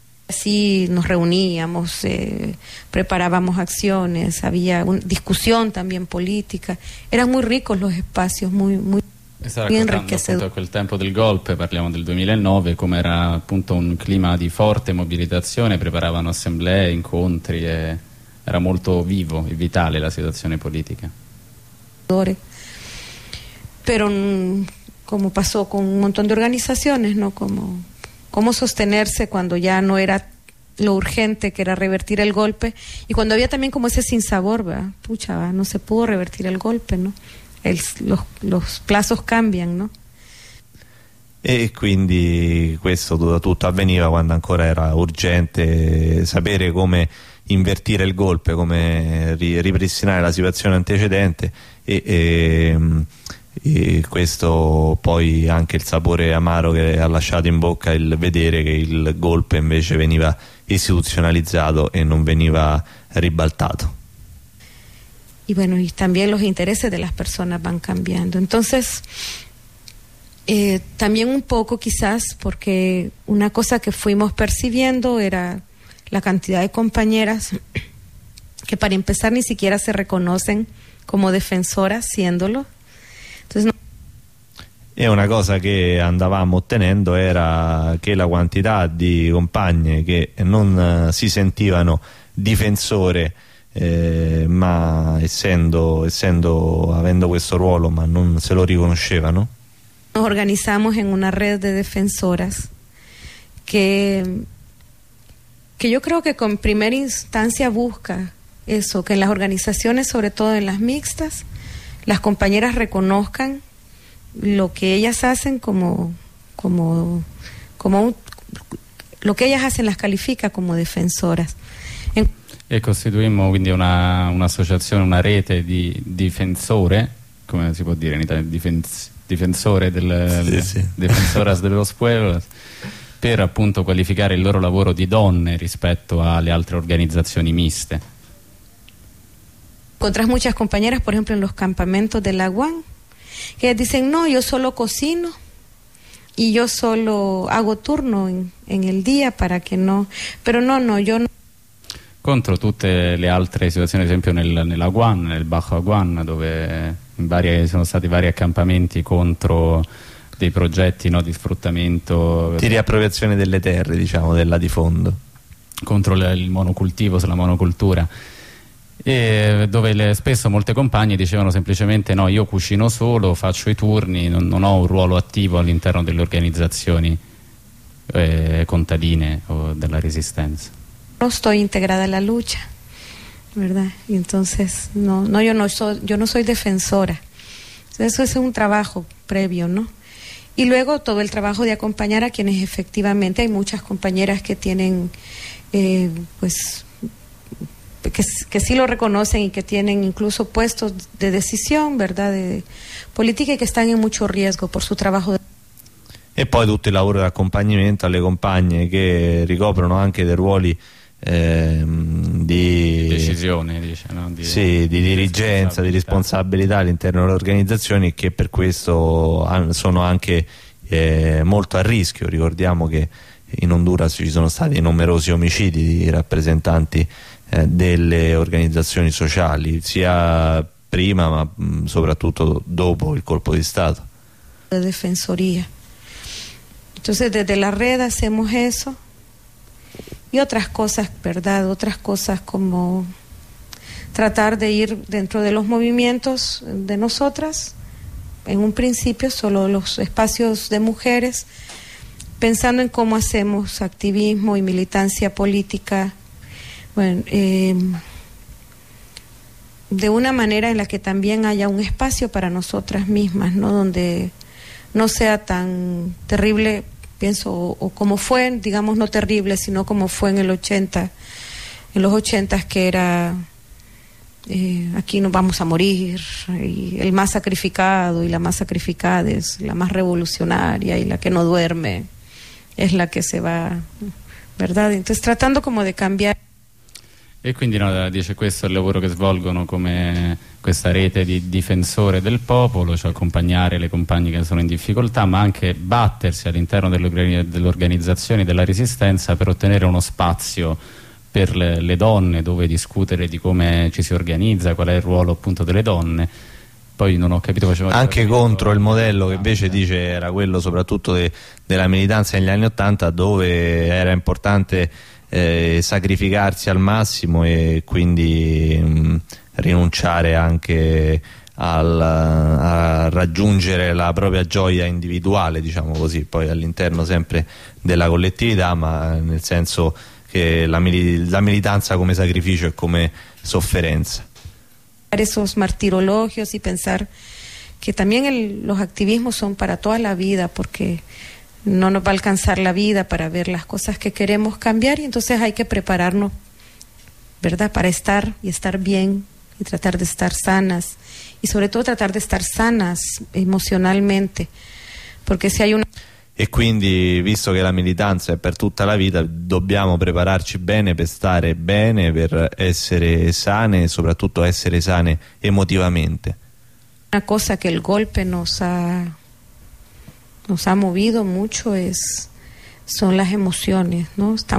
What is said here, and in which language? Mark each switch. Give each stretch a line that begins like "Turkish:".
Spanish: Sì, nos reuníamos, preparábamos acciones, había una discusión también política. Eran muy ricos los espacios, muy enriquecedores.
Italian: A quel tempo del golpe, parliamo del 2009, come era appunto un clima di forte mobilitazione, preparavano assemblee, incontri, e era molto vivo e vitale la situazione politica.
Spanish: Pero como pasó con un montón de organizaciones, ¿no? ¿Cómo sostenerse cuando ya no era lo urgente, que era revertir el golpe? Y cuando había también como ese sinsabor, ¿verdad? Pucha, ¿verdad? No se pudo revertir el golpe, ¿no? Los plazos cambian, ¿no?
Italian: E quindi questo tutto avveniva quando ancora era urgente sapere come invertire il golpe, come ripristinare la situazione antecedente, e questo poi anche il sapore amaro che ha lasciato in bocca il vedere che il golpe invece veniva istituzionalizzato e non veniva ribaltato.
Spanish: Y bueno, y también los intereses de las personas van cambiando. Entonces, también un poco quizás, porque una cosa que fuimos percibiendo era la cantidad de compañeras que para empezar ni siquiera se reconocen como defensoras siéndolo. Entonces, no.
Italian: E una cosa che andavamo ottenendo era che la quantità di compagne che non si sentivano difensore, ma essendo avendo questo ruolo ma non se lo riconoscevano.
Spanish: Nos organizamos en una red de defensoras que yo creo que con primera instancia busca eso, que en las organizaciones, sobre todo en las mixtas, las compañeras reconozcan lo que ellas hacen lo que ellas hacen las califica como defensoras.
Italian: E costituimmo quindi un'associazione, una rete di difensore, come si può dire in Italia, difensore del, sì, sì. Defensoras de los pueblos, per appunto qualificare il loro lavoro di donne rispetto alle altre organizzazioni miste.
Spanish: Encontras muchas compañeras, por ejemplo, en los campamentos de la UAN, que dicen, no, yo solo cocino y yo solo hago turno en el día para que no, pero no, yo no.
Italian: Contro tutte le altre situazioni, ad esempio nella Guan, nel Bajo Aguan, dove sono stati vari accampamenti contro dei progetti, no, di sfruttamento, di riappropriazione delle terre, diciamo, del latifondo, contro il monocultivo, sulla monocultura, e dove spesso molte compagne dicevano semplicemente, no, io cucino solo, faccio i turni, non ho un ruolo attivo all'interno delle organizzazioni contadine o della resistenza.
Spanish: No estoy integrada a la lucha, ¿verdad? Y entonces, yo no soy defensora. Eso es un trabajo previo, ¿no? Y luego todo el trabajo de acompañar a quienes efectivamente, hay muchas compañeras que tienen, que sí lo reconocen y que tienen incluso puestos de decisión, ¿verdad? De política, y que están en mucho riesgo por su trabajo.
Italian: E poi tutto il lavoro di accompagnamento alle compagne che ricoprono anche dei ruoli di decisione, dice, no? di dirigenza, di responsabilità all'interno delle organizzazioni, che per questo sono anche molto a rischio. Ricordiamo che in Honduras ci sono stati numerosi omicidi di rappresentanti delle organizzazioni sociali, sia prima ma soprattutto dopo il colpo di Stato.
Spanish: La defensoria. Entonces desde la red hacemos eso. Y otras cosas, ¿verdad? Otras cosas como tratar de ir dentro de los movimientos de nosotras, en un principio solo los espacios de mujeres, pensando en cómo hacemos activismo y militancia política, bueno, de una manera en la que también haya un espacio para nosotras mismas, ¿no? Donde no sea tan terrible, pienso, o como fue, digamos, no terrible, sino como fue en los ochentas, que era aquí nos vamos a morir, y el más sacrificado y la más sacrificada es la más revolucionaria, y la que no duerme es la que se va, ¿verdad? Entonces tratando como de cambiar.
Italian: E quindi, no, dice, questo è il lavoro che svolgono come questa rete di difensore del popolo, cioè accompagnare le compagne che sono in difficoltà, ma anche battersi all'interno delle organizzazioni della resistenza per ottenere uno spazio per le donne, dove discutere di come ci si organizza, qual è il ruolo appunto delle donne. Poi non ho capito, facevo anche contro il modello che invece dice era quello soprattutto della militanza negli anni Ottanta, dove era importante sacrificarsi al massimo e quindi rinunciare anche a raggiungere la propria gioia individuale, diciamo così, poi all'interno sempre della collettività, ma nel senso che la militanza come sacrificio e come sofferenza.
Spanish: Fare esos martirologios y pensar que también los activismos son para toda la vida, porque no nos va a alcanzar la vida para ver las cosas que queremos cambiar, y entonces hay que prepararnos ¿verdad? Para estar y estar bien y tratar de estar sanas. Y sobre todo tratar de estar sanas emocionalmente. Porque se hay una...
Italian: E quindi, visto che la militanza è per tutta la vita, dobbiamo prepararci bene per stare bene, per essere sane e soprattutto essere sane emotivamente. Una cosa che il
Spanish: golpe nos ha movido mucho son las emociones, ¿no?